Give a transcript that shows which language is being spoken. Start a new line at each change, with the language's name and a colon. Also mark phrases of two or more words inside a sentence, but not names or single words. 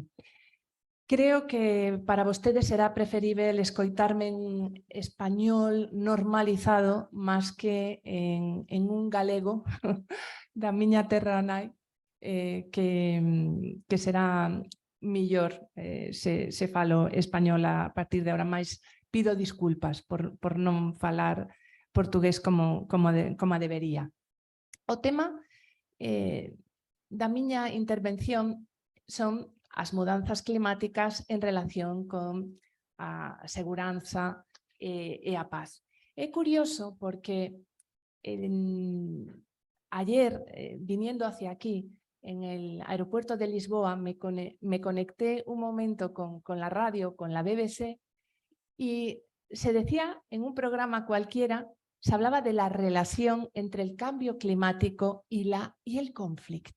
Galician: Creo que para vostedes será preferível escoitarme en español normalizado máis que en un galego da miña terra nai, que será millor se falo español a partir de agora, máis pido disculpas por non falar portugués como debería. O tema da miña intervención son as mudanzas climáticas en relación con a seguranza e a paz.
Spanish: É curioso porque ayer, viniendo hacia aquí, en el aeropuerto de Lisboa, me conecté un momento con la radio, con la BBC, y se decía en un programa cualquiera, se hablaba de la relación entre el cambio climático y el conflicto.